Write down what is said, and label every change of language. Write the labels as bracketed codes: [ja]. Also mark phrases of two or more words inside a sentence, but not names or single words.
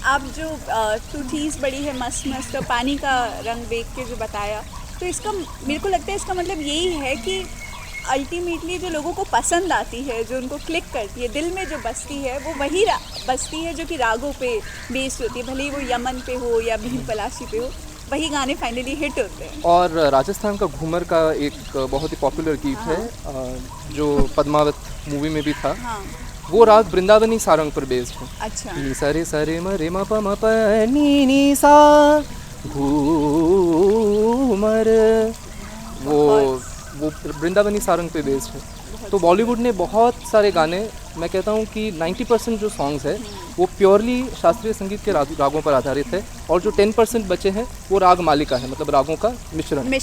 [hi] आप जो तू चीज़ बड़ी है मस्त मस्त, तो पानी का रंग देख के जो बताया, तो इसका मेरे को लगता है इसका मतलब यही है कि अल्टीमेटली जो लोगों को पसंद आती है, जो उनको क्लिक करती है, दिल में जो बसती है, वो वही बसती है जो कि रागों पे बेस्ड होती है, भले ही वो यमन पे हो या भीम पलासी पे हो, वही गाने फाइनली हिट होते हैं। और राजस्थान का घूमर का एक बहुत ही पॉपुलर गीत है जो पद्मावत मूवी में भी था। हाँ। वो राग वृंदावनी सारंग पर बेस्ड है। अच्छा। नी सा रे सा रे म रे म प म प नी सा घूमर, वो वृंदावनी सारंग पे बेस्ड है। तो बॉलीवुड ने बहुत सारे गाने, मैं कहता हूँ कि 90% जो सॉन्ग्स है वो प्योरली शास्त्रीय संगीत के रागों पर आधारित है, और जो 10% बचे हैं वो राग मालिका है, मतलब रागों का मिश्रण है।